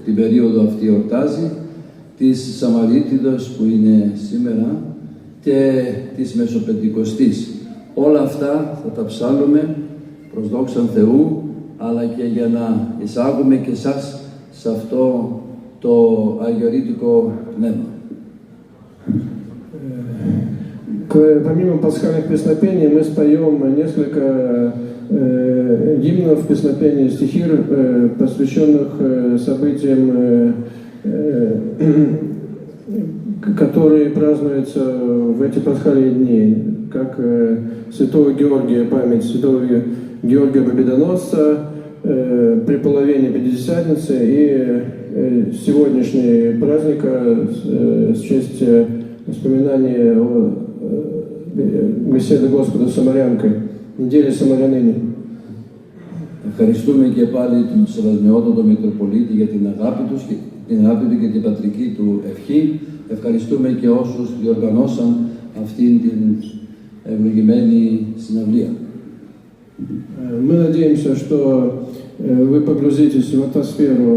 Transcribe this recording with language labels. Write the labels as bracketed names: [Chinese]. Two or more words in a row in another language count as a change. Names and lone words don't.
[Greek] την περίοδο αυτή εορτάζει, της Σαμαρίτιδος που είναι σήμερα και της Μεσοπεντηκοστής. Όλα αυτά θα τα ψάλλουμε προς δόξαν Θεού, αλλά και για να εισάγουμε και εσάς σε αυτό το αγιορείτικο πνεύμα. [Russian] Помимо пасхальных песнопений мы споем несколько гимнов, песнопений, стихир, посвященных событиям, которые празднуются в эти пасхальные дни, как святого Георгия, память святого Георгия Победоносца, при половине Пятидесятницы и сегодняшний праздник с честь воспоминания о беседы Господа с Самарянкой, недели Самаряныни. [Greek] Ευχαριστούμε και πάλι τον Σεβασμιότατο Μητροπολίτη για την αγάπη του και την πατρική του ευχή. Ευχαριστούμε και όσους διοργανώσαν αυτήν την ευλογημένη συναυλία. [Russian] Мы надеемся, что вы погрузитесь в атмосферу